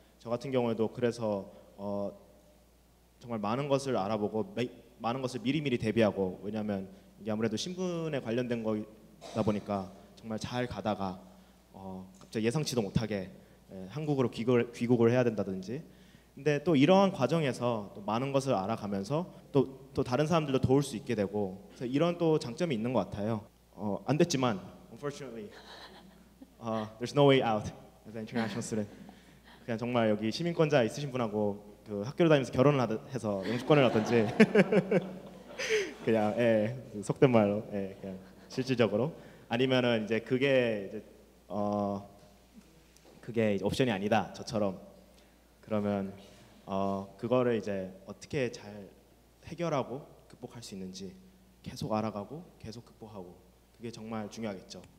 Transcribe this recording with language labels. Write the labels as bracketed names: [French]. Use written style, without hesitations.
[Korean] 저 같은 경우에도 그래서 정말 많은 것을 알아보고 많은 것을 미리미리 대비하고, 왜냐하면 이게 아무래도 신분에 관련된 거다 보니까 정말 잘 가다가 갑자기 예상치도 못하게 한국으로 귀국을 해야 된다든지. 근데 또 이러한 과정에서 또 많은 것을 알아가면서 또 다른 사람들도 도울 수 있게 되고, 그래서 이런 또 장점이 있는 것 같아요. 안 됐지만 [English] unfortunately there's no way out as an international student. [Korean] 그냥 정말 여기 시민권자 있으신 분하고 그 학교를 다니면서 결혼을 해서 영주권을 얻든지 그냥 속된 말로 그냥 실질적으로, 아니면은 이제 그게 이제 그게 옵션이 아니다 저처럼 그러면 그거를 이제 어떻게 잘 해결하고 극복할 수 있는지 계속 알아가고 계속 극복하고 그게 정말 중요하겠죠.